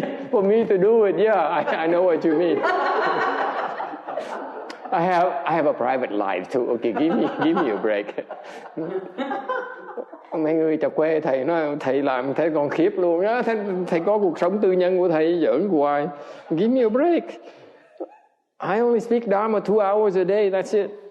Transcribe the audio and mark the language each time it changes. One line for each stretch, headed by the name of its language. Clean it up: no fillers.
English: For me to do it, yeah, I know what you mean. I have a private life too. Okay, give me a break.
Vietnamese: Mấy người chọc quê thầy nói thầy làm thấy còn khiếp luôn á, thầy có cuộc sống tư nhân của thầy giỡn hoài.
English: Give me a break. I only speak Dharma 2 hours a day, that's it.